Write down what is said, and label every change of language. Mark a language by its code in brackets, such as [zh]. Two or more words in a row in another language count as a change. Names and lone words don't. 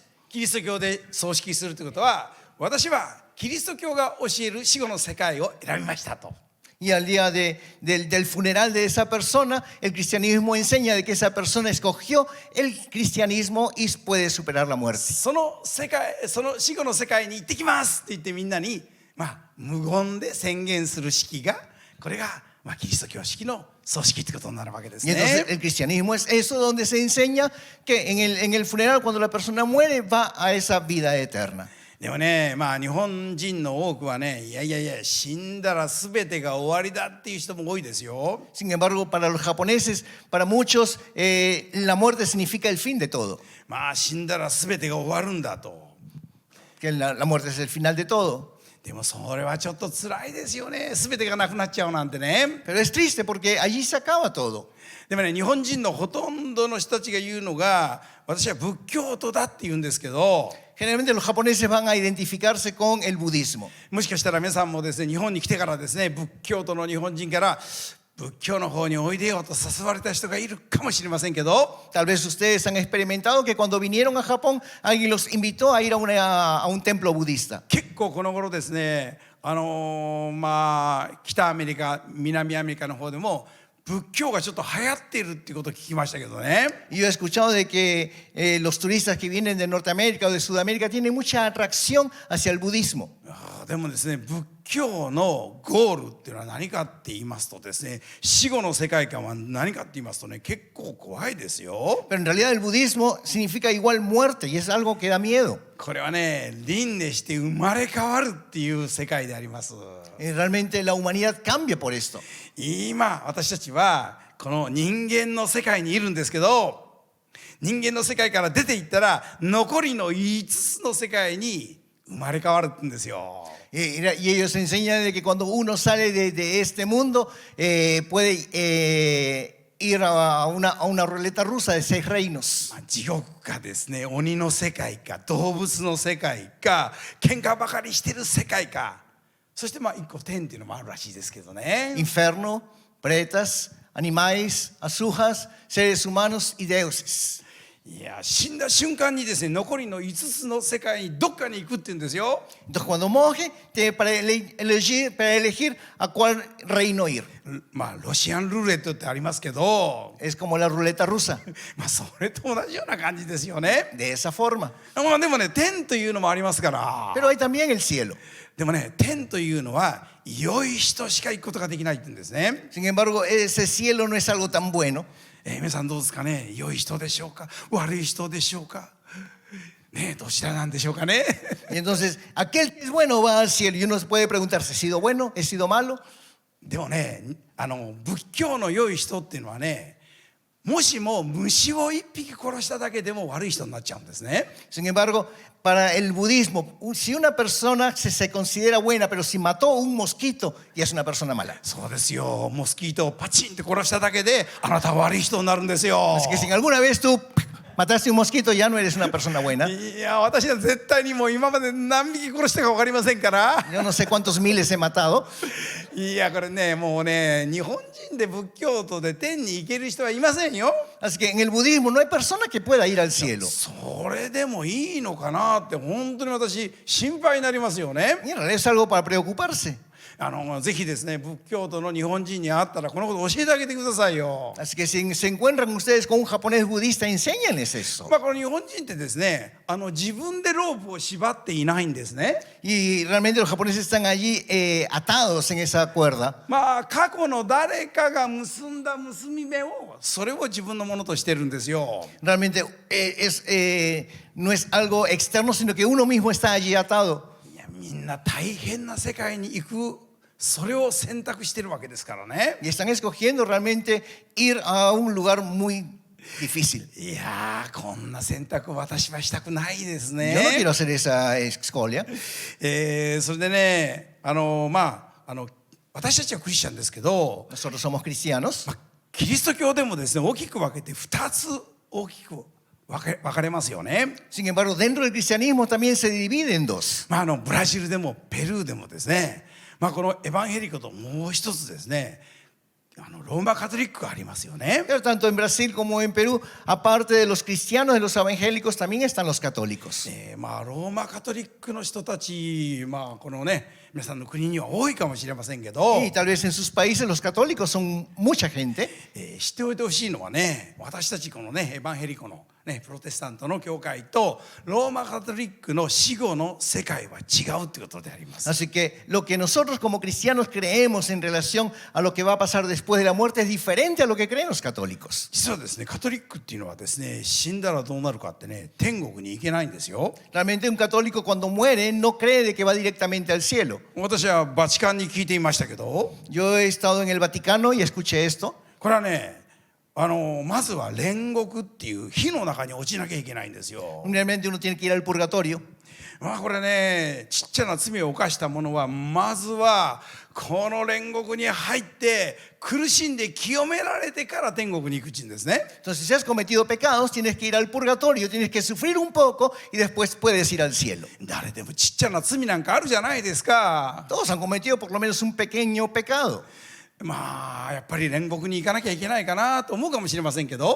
[ja] キリスト教で葬式するってことは、私はキリスト教が教える死後の世界を選びましたと。 [es] Y al día del funeral de esa persona, el cristianismo enseña de que esa persona escogió el cristianismo y puede superar la muerte. [ja] その死後の世界に行ってきますって言ってみんなに無言で宣言する式が、これがキリスト教式の葬式ってことになるわけです [es] Y entonces [ja] ね。 [es] el cristianismo es eso donde se enseña que en el funeral, cuando la persona muere, va a esa vida eterna. [ja] でもね、日本人の多くはね、いや死んだら全てが終わりだっていう人も多いですよ。 [es] Sin embargo, para los japoneses, para muchos, la muerte significa el fin de todo. [ja] 死んだら全てが終わるんだと。 [es] Que la muerte es el final de todo. [ja] でもそれはちょっと辛いですよね。全てがなくなっちゃうなんてね。 [es] Pero es triste porque allí se acaba todo. [ja] でもね、日本人のほとんどの人たちが言うのが、私は仏教徒だって言うんですけど、 [es] Generalmente los japoneses van a identificarse con el budismo. [ja] もしかしたら皆さんもですね、日本に来てからですね、仏教徒の日本人から仏教の方においでよと誘われた人がいるかもしれませんけど、 [es] Tal vez ustedes han experimentado que cuando vinieron a Japón, alguien los invitó a ir a un templo budista. [ja] 結構この頃ですね、北アメリカ、南アメリカの方でも仏教がちょっと流行っているっていうことを聞きましたけどね。 [es] Y yo he escuchado de que los turistas que vienen de Norteamérica o de Sudamérica tienen mucha atracción hacia el budismo. [ja] でもですね、仏教のゴールっていうのは何かって言いますとですね、死後の世界観は何かって言いますとね、結構怖いですよ。 [es] Pero en realidad el budismo significa igual muerte y es algo que da miedo. [ja] これはね、輪廻して生まれ変わるっていう世界であります。 [es] Realmente la humanidad cambia por esto. [ja] 今私たちはこの人間の世界にいるんですけど、人間の世界から出ていったら残りの5つの世界に生まれ変わるんですよ。 [es] Y ellos enseñan de que cuando uno sale de este mundo puede ir a una ruleta rusa de 6 reinos. [ja] 地獄かですね、鬼の世界か動物の世界か喧嘩ばかりしてる世界か、そして一個天っていうのもあるらしいですけどね。 [es] Inferno, pretas, animales, azujas, seres humanos y dioses. [ja] いや、死んだ瞬間にですね、残りの5つの世界にどっかに行くって言うんですよ。 [es] Entonces cuando moje, para elegir a cuál reino ir. [ja] ロシアンルーレットってありますけど、 [es] Es como la ruleta rusa. [ja] それと同じような感じですよね。 [es] De esa forma. [ja] でもね、天というのもありますから。 [es] Pero hay también el cielo. [ja] でもね、天というのは良い人しか行くことができないって言うんですね。 [es] Sin embargo, ese cielo no es algo tan bueno. [ja] 皆さんどうですかね。良い人でしょうか、悪い人でしょうかね、どちらなんでしょうかね。 [es] Y entonces, aquel que es bueno va al cielo. Y uno puede preguntarse, ¿he sido bueno? ¿He sido malo? [ja] でもね、仏教の良い人っていうのはね、もしも虫を一匹殺しただけでも悪い人になっちゃうんですね。 [es] Sin embargo, para el budismo, si una persona se considera buena, pero si mató un mosquito, ya es una persona mala. [ja] そうですよ。モスキートをパチンって殺しただけであなたは悪い人になるんですよ。 [es] Así que si alguna vez tú mataste un mosquito, ya no eres una persona buena. [ja] いや、私は絶対にもう今まで何匹殺したか分かりませんから。 [es] Yo no sé cuántos miles he matado. [ja] いや、これね、もうね、日本人で仏教徒で天に行ける人はいませんよ。 [es] Así que en el budismo no hay persona que pueda ir al cielo. [ja] それでもいいのかなって本当に私心配になりますよね。 [es] Y en realidad es algo para preocuparse. [ja] ぜひですね、仏教徒の日本人に会ったらこのこと教えてあげてくださいよ。 [es] Así que si se encuentran ustedes con un japonés budista, enséñales eso. [ja] この日本人ってですね、自分でロープを縛っていないんですね。 [es] Y realmente los japoneses están allí atados en esa cuerda. [ja] 過去の誰かが結んだ結び目をそれを自分のものとしてるんですよ。 [es] Realmente no es algo externo, sino que uno mismo está allí atado. [ja] いや、みんな大変な世界に行く、それを選択してるわけですからね。 [es] Y están escogiendo realmente ir a un lugar muy difícil. [ja] いやー、こんな選択私はしたくないですね。 [es] Yo no quiero hacer esa escolia. [ja] それでね、私たちはクリスチャンですけど、 [es] Nosotros somos cristianos. [ja] キリスト教でもですね、大きく分けて2つ大きく分かれますよね。 [es] Sin embargo, dentro del cristianismo también se divide en dos. [ja] ブラジルでもペルーでもですね、このエヴァンヘリコともう一つですね、ローマカトリックがありますよね。 [es] Pero tanto en Brasil como en Perú, aparte de los cristianos, de los evangélicos, también están los católicos. [ja] ローマカトリックの人たち、このね、皆さんの国には多いかもしれませんけど、 [es] Y tal vez en sus países los católicos son mucha gente. [ja] 知っておいてほしいのはね、私たちこのね、エヴァンヘリコのね、プロテスタントの教会とローマカトリックの死後の世界は違うということであります。 [es] Así que lo que nosotros como cristianos creemos en relación a lo que va a pasar después de la muerte es diferente a lo que creen los católicos. [ja] 実はですね、カトリックっていうのはですね、死んだらどうなるかってね、天国に行けないんですよ。 [es] Realmente un católico cuando muere no cree de que va directamente al cielo. [ja] 私はバチカンに聞いていましたけど、 [es] Yo he estado en el Vaticano y escuché esto. [ja] これはね、まずは煉獄っていう火の中に落ちなきゃいけないんですよ。 [es] Realmente uno tiene que ir al purgatorio. [ja] これね、ちっちゃな罪を犯した者はまずはこの煉獄に入って苦しんで清められてから天国に行くっていうんですね。 [es] Entonces, si has cometido pecados, tienes que ir al purgatorio, tienes que sufrir un poco y después puedes ir al cielo. [ja] 誰でもちっちゃな罪なんかあるじゃないですか。 [es] Todos han cometido por lo menos un pequeño pecado. [ja] やっぱり煉獄に行かなきゃいけないかなと思うかもしれませんけど、